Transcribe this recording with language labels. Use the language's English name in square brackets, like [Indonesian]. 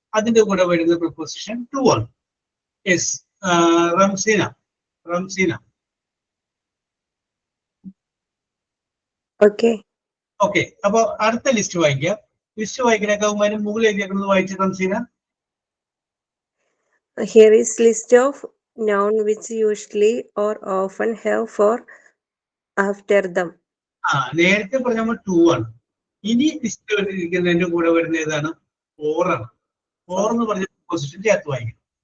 [Malayalam] അതിന്റെ കൂടെ വരുന്ന പ്രിപ്പോസിഷൻ ടു ആണ്. യെസ്, റംസീന. ഓക്കെ, അപ്പൊ അടുത്ത ലിസ്റ്റ് വായിക്കാം. ലിസ്റ്റ് വായിക്കുന്നേക്കാവുമ്പോൾ മുകളിൽ എഴുതിയേക്കുന്നത് വായിച്ച Ramseena. [English] Here is list of noun which usually or often have for after them. [Malayalam] നേരത്തെ പറഞ്ഞ ടു ആണ്. ഇനി ലിസ്റ്റ് ഇരിക്കുന്നതിന്റെ കൂടെ വരുന്ന ഏതാണ്? ഫോർ ആണ്. ഫോർ എന്ന് പറഞ്ഞ പൊസിഷൻ ചേർത്ത് വായിക്കണം.